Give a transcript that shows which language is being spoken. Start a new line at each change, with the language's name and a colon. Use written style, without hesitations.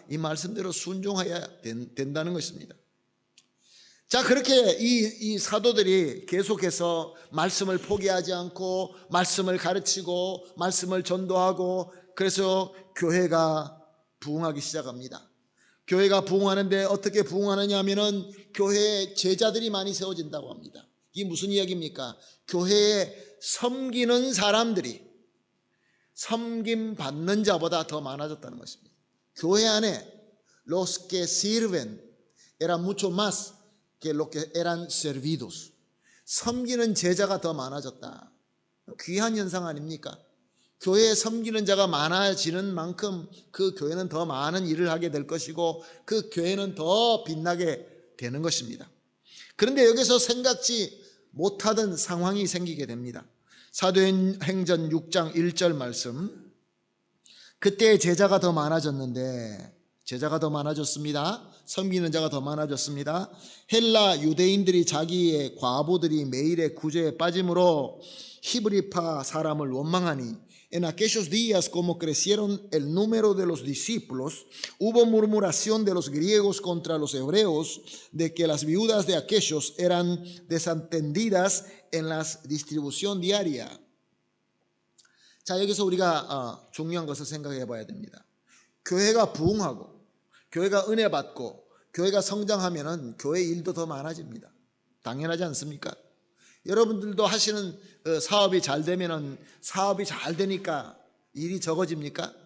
Korean: 이 말씀대로 순종해야 된다는 것입니다. 자, 그렇게 이 사도들이 계속해서 말씀을 포기하지 않고 말씀을 가르치고 말씀을 전도하고 그래서 교회가 부흥하기 시작합니다. 교회가 부흥하는데 어떻게 부흥하느냐 하면은 교회에 제자들이 많이 세워진다고 합니다. 이게 무슨 이야기입니까? 교회에 섬기는 사람들이 섬김 받는 자보다 더 많아졌다는 것입니다. 교회 안에
Spanish: los que sirven eran mucho más que los que eran servidos.
Korean: 섬기는 제자가 더 많아졌다. 귀한 현상 아닙니까? 교회에 섬기는 자가 많아지는 만큼 그 교회는 더 많은 일을 하게 될 것이고 그 교회는 더 빛나게 되는 것입니다. 그런데 여기서 생각지 못하던 상황이 생기게 됩니다. 사도행전 6장 1절 말씀. 그때 제자가 더 많아졌는데 제자가 더 많아졌습니다. 섬기는 자가 더 많아졌습니다. 헬라 유대인들이 자기의 과부들이 매일의 구제에 빠짐으로 히브리파 사람을 원망하니
Spanish: En aquellos días, como crecieron el número de los discípulos, hubo murmuración de los griegos contra los hebreos de que las viudas de aquellos eran desatendidas en la distribución diaria.
Korean: 자, 여기서 우리가 중요한 것을 생각해 봐야 됩니다. 교회가 부흥하고 교회가 은혜 받고 교회가 성장하면은 교회 일도 더 많아집니다. 당연하지 않습니까? 여러분들도 하시는 사업이 잘 되면은 사업이 잘 되니까 일이 적어집니까?